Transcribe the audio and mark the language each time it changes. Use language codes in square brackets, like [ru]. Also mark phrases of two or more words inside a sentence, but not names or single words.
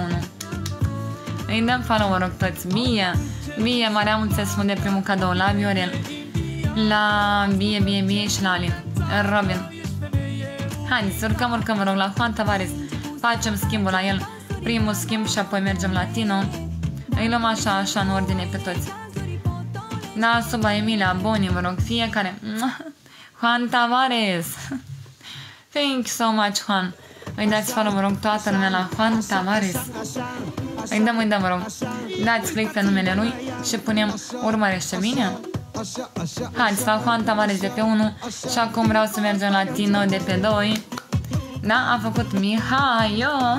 [ro] Îi dăm follow, vă rog, toți. Bie, mare mulțumesc de primul cadou, la Viorel, la Bie și la Alin, Robin. Haideți, urcăm, vă rog, la Juan Tavares, facem schimbul la el, primul schimb și apoi mergem la Tino. Îi luăm așa, în ordine pe toți. Da, Suba, Emilia, Boni, vă rog, fiecare. [en] Juan Tavares. Thank you so much, Juan. [ro] Îi dați follow, vă rog, toată lumea la Juan Tavares. Îi dăm, vă rog. Dați click pe numele lui și punem urmărește, bine? Haideți la Juan Tavares de pe 1 și acum vreau să mergem la Tino de pe 2. Da, a făcut Mihai, eu.